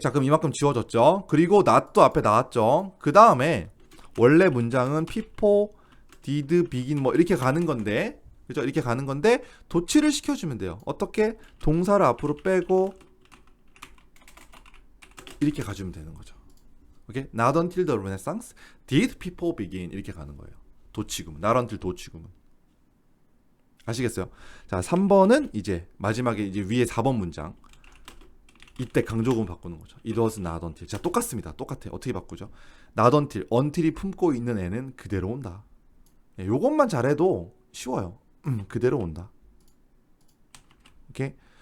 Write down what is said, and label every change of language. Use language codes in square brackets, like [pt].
[ko] 자, 그럼 이만큼 지워졌죠. 그리고 not도 앞에 나왔죠. 그 다음에 원래 문장은 [en] people did begin [ko] 뭐 이렇게 가는 건데, 그죠? 이렇게 가는 건데 도치를 시켜주면 돼요. 어떻게? 동사를 앞으로 빼고 이렇게 가주면 되는 거죠. 오케이? [en] Not until the Renaissance did people begin [ko] 이렇게 가는 거예요. 도치구문. [en] Not until 도치구문. [ko] 아시겠어요? 자, 3번은 이제 마지막에 이제 위에 4번 문장. 이때 강조구문 바꾸는 거죠. [en] It was not until. [ko] 자, 똑같습니다. 똑같아요. 어떻게 바꾸죠? [en] Not until. [ko] until이 품고 있는 애는 그대로 온다. 요것만 잘해도 쉬워요. 그대로 온다. 오케이.